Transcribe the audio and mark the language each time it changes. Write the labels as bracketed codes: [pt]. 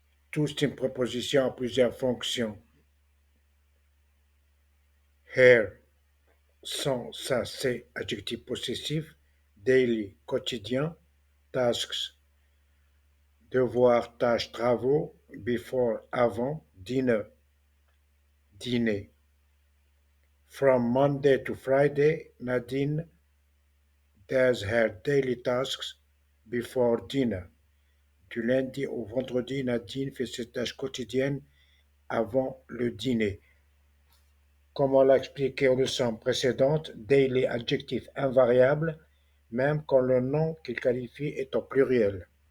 [fr] Tout, c'est une préposition à plusieurs fonctions. Here, sans, ça, c'est adjectif possessif. Daily, quotidien. Tasks, devoirs, tâches, travaux. Before, avant. Dinner, dîner. [en] From Monday to Friday, Nadine does her daily tasks before dinner. [fr] Du lundi au vendredi, Nadine fait ses tâches quotidiennes avant le dîner. Comme on l'a expliqué aux leçons précédentes, daily adjectif invariable, même quand le nom qu'il qualifie est au pluriel.